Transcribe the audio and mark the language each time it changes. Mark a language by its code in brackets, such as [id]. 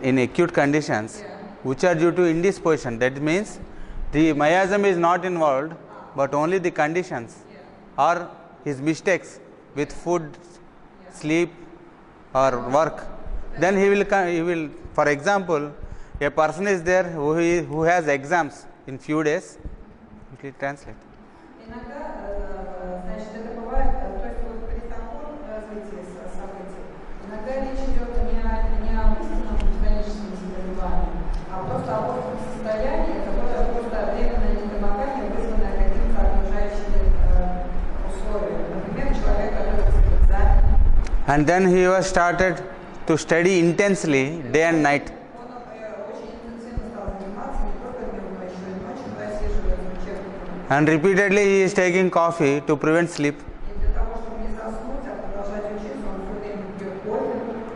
[en] In acute conditions, which are due to indisposition, that means the miasm is not involved, but only the conditions or his mistakes with food, sleep or work. Then he will, for example, a person is there who has exams in few days. Please translate. [ru] Значит, это бывает, то есть вот при таком развитии событий, иногда речь идет не об истинном хроническом заболевании, а просто об остром состоянии, которое просто временное недомогание, вызванное какими-то окружающими условиями. Например, человек готовится к экзамену. [en] And then he was started to study intensely day and night. [ru] Он очень интенсивно стал заниматься, не только днем, но еще и ночью просиживает в учебниках. [en] And repeatedly he is taking coffee to prevent sleep. [ru] И для того, чтобы не заснуть, а продолжать учиться, он все время пьет кофе.